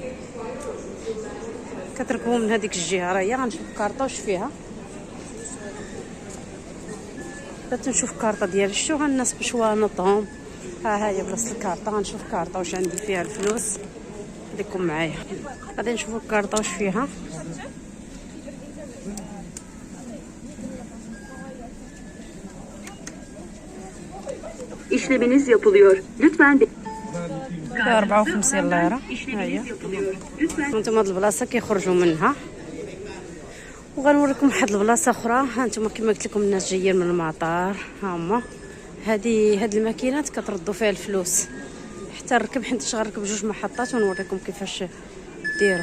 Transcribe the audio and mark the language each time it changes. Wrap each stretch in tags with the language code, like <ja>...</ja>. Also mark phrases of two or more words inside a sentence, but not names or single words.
<ar>كتركبوا من هذيك الجهه، راهي غنشوف كارطه واش فيها، بغيت نشوف كارطه ديالي. شتوها الناس بشوانطهم. ها هي بلاصه الكارطه، غنشوف كارطه واش عندي فيها الفلوس. خليكم معايا، غادي نشوفوا الكارطه واش فيها.</ar> <tr>İşleminiz yapılıyor. Lütfen</tr> <ar>54 ليره. ها هي هانتوما هاد البلاصه كيخرجوا منها، وغنوريكم واحد البلاصه اخرى. هانتوما كما قلت لكم الناس جايين من المطار، ها هما هاد الماكينات كتردوا فيها الفلوس حتى نركب، حيت غنركب جوج محطات ونوريكم كيفاش ديروا.</ar>